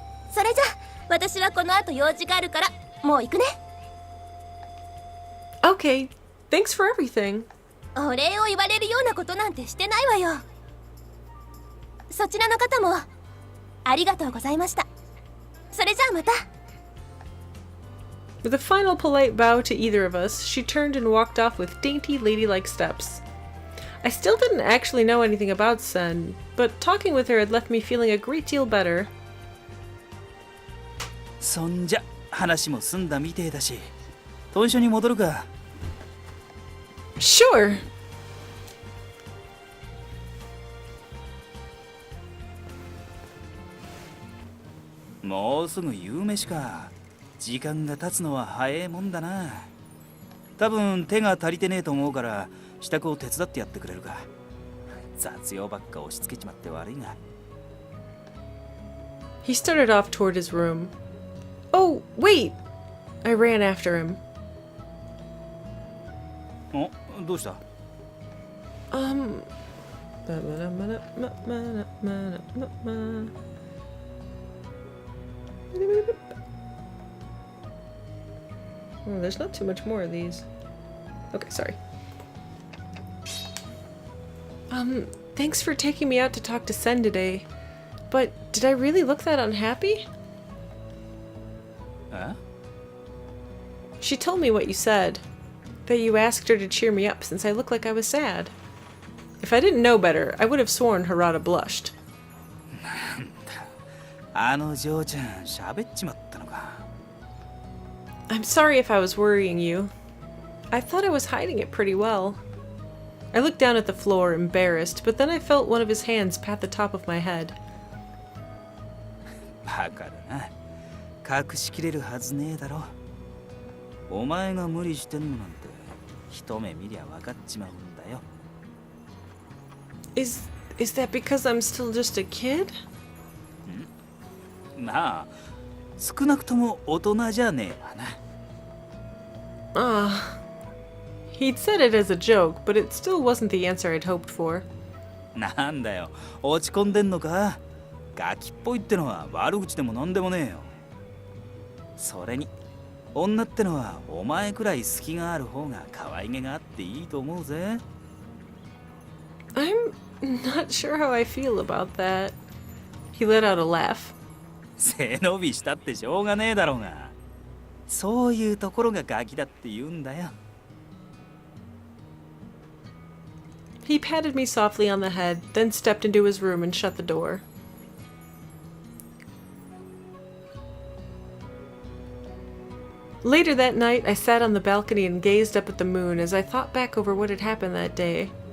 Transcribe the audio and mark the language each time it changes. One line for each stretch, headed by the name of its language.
Japanese: それじゃ私はこの後用事があるからもう行くね。
English: Okay, thanks for everything.
Japanese: お礼を言われるようなことなんてしてないわよ。そちらの方もありがとうございました。それじゃあまた。
English: With a final polite bow to either of us, she turned and walked off with dainty, ladylike steps. I still didn't actually know anything about Sen, but talking with her had left me feeling a great deal better.
Japanese: そんじゃ話も済んだみてえだし、豚舎に戻るか。
English: Sure.
Japanese: もうすぐ夕飯か。時間が経つのは早いもんだな。多分手が足りてねえと思うから支度を手伝ってやってくれるか。雑用ばっか押し付けちまって悪いが。
English: He started off toward his room. Oh, wait! I ran after him.
Japanese: お、どうした？
English: Oh, there's not too much more of these. Okay, sorry. Thanks for taking me out to talk to Sen today. But did I really look that unhappy? Huh? She told me what you said. That you asked her to cheer me up since I looked like I was sad. If I didn't know better, I would have sworn Harada blushed.
Japanese: あの嬢ちゃん喋っちまったのか。
English: I'm sorry if I was worrying you. I thought I was hiding it pretty well. I looked down at the floor, embarrassed, but then I felt one of his hands pat the top of my head.
Japanese: バカだな。隠しきれるはずねえだろ。お前が無理してんのなんて一目見りゃ分かっちまうんだよ。
English: Is that because I'm still just a kid?
Japanese: なあ、少なくとも大人じゃねえわな。
English: He'd said it as a joke, but it still wasn't the answer I'd hoped for.
Japanese: なんだよ、落ち込んでんのか？ガキっぽいってのは悪口でもなんでもねえよ。それに女ってのはお前くらい隙がある方が可愛げがあっていいと思うぜ。
English: I'm not sure how I feel about that. He let out a laugh.
Japanese: 背伸びしたってしょうがねえだろうが。そういうところがガキだって言うんだよ。
English: He patted me softly on the head, then stepped into his room and shut the door. Later that night, I sat on the balcony and gazed up at the moon as I thought back over what had happened that day.